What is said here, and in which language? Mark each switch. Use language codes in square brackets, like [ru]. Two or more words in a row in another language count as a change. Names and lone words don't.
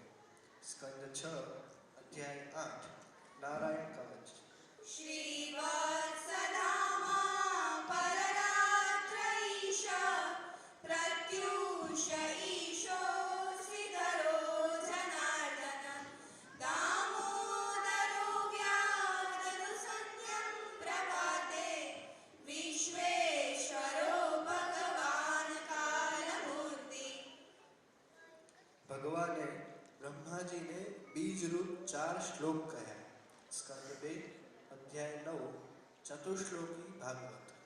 [gu] સ્કંદ 6 અધ્યાય 8 નારાયણ કવચ. [sa] श्रीवत्सधामा पररात्रैष प्रत्यूष ईशो श्रीधरो जनार्दन दामोदरो व्याधनुसन्ध्यं प्रभाते विश्वेश्वरो भगवान् कालमूर्ति. [gu] ભગવાને બ્રહ્માજીને બીજરૂપ 4 શ્લોક કહ્યા. સ્કંદ 2 અધ્યાય 9 ચતુશ્લોકી ભાગવત.